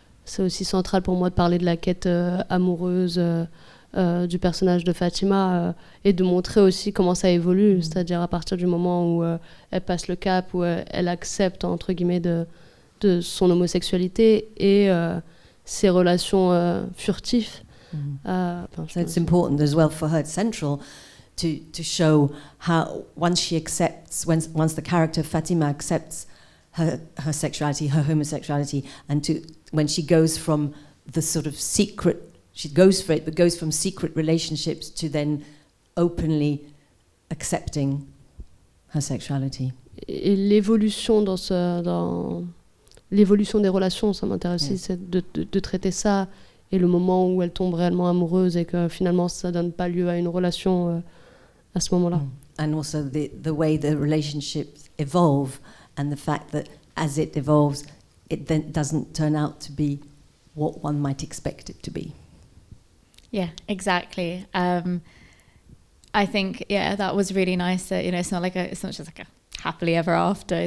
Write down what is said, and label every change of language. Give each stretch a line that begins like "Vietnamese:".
French: C'est aussi central pour moi de parler de la quête amoureuse du personnage de Fatima et de montrer aussi comment ça évolue, c'est-à-dire à partir du moment où elle passe le cap, où elle accepte entre guillemets de son homosexualité et ses relations furtives.
English: So it's important as well for her, it's central to show how once the character Fatima accepts her sexuality, her homosexuality, and when she goes from the sort of secret, she goes for it, but goes from secret relationships to then openly accepting her sexuality.
French: Et l'évolution dans l'évolution des relations, ça m'intéresse aussi, c'est de traiter ça, et le moment où elle tombe réellement amoureuse et que finalement ça donne pas lieu à une relation à ce moment-là.
English: And also the way the relationships evolve, and the fact that as it evolves, it then doesn't turn out to be what one might expect it to be. Yeah, exactly. I think, yeah, that was really nice that, you know, it's not just like a happily ever after.